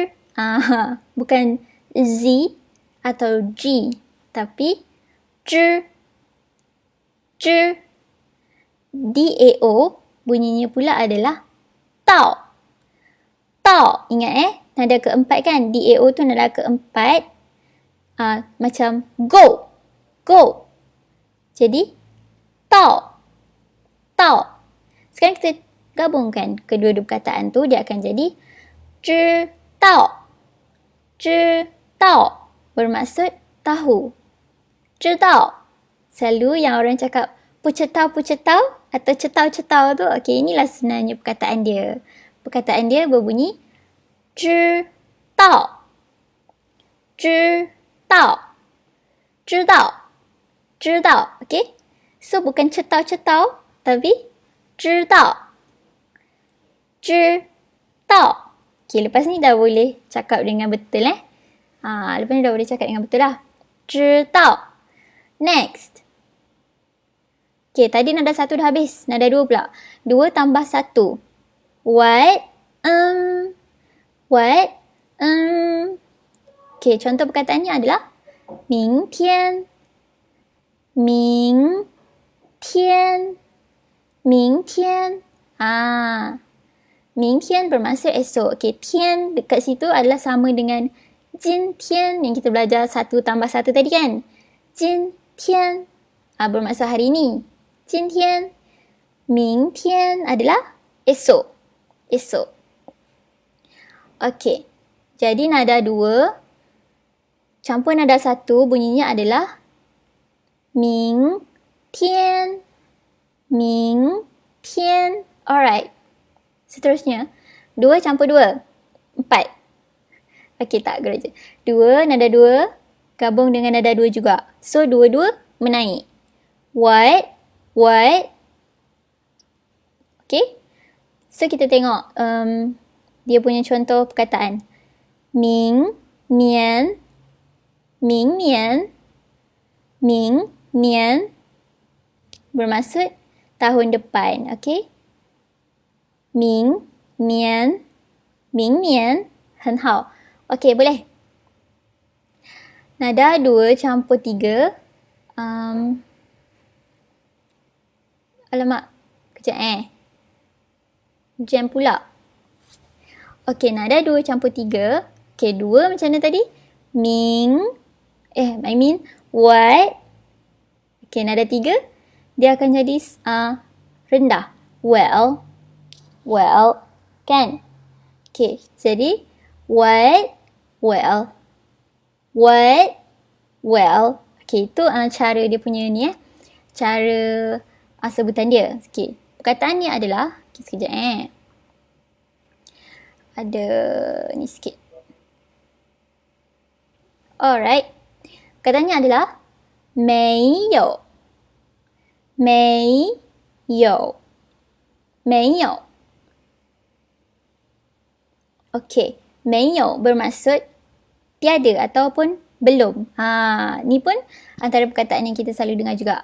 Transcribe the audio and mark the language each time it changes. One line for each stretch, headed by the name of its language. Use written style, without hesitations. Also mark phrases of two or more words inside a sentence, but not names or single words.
Malay: Bukan Z atau G, tapi Zh, Zh. DAO bunyinya pula adalah Tao. Tao, ingat nada keempat kan? DAO tu nada keempat. Macam go. Go. Jadi, Tao. Tao. Sekarang kita gabungkan kedua-dua perkataan tu, dia akan jadi Zhi Tao. Zhi Tao bermaksud tahu. Zhi Tao. Selalu yang orang cakap pucetau atau cetau tu, okey, inilah sebenarnya perkataan dia. Perkataan dia berbunyi zhi dao, zhi dao, zhi dao, zhi dao, okey. So bukan cetau tapi zhi dao, zhi dao. Okey, lepas ni dah boleh cakap dengan betul lepas ni dah boleh cakap dengan betul lah. Zhi dao. Next. Okay, tadi nada 1 dah habis. Nada 2 pula. 2 tambah 1. What? what? Okay, contoh perkataannya adalah
Chinese: 明天明天明天明天
Malay: bermaksud esok. Okay, 天dekat situ adalah sama dengan 今天 yang kita belajar 1 tambah 1 tadi kan. 今天 bermaksud hari ini.
Chinese: 今天明天
Malay: adalah esok. Esok. Okay. Jadi nada 2 campur nada 1 bunyinya adalah
Chinese: 明天明天.
Malay: Alright. Seterusnya 2 campur 2. 4. Okay, tak gereja. 2, nada 2 gabung dengan nada 2 juga. So, 2-2 menaik. What? What? Okay. So, kita tengok dia punya contoh perkataan.
Chinese: 明年明年明年
Malay: bermaksud tahun depan. Okay.
Chinese: 明年明年很好.
Malay: Okay, boleh. Nada 2 campur 3. Alamak. Kejap jam pula. Okay, nada 2 campur 3. Okay, 2 macam mana tadi? What? Okay, nada 3. Dia akan jadi rendah. Well, kan? Okay, jadi what? Well. Okay, itu cara dia punya ni cara sebutan dia. Okay, perkataan ni adalah, okay, sekejap ada ni sikit. Alright. Perkataannya adalah 没有 Okay, 没有 bermaksud tiada ataupun belum. Ni pun antara perkataan yang kita selalu dengar juga.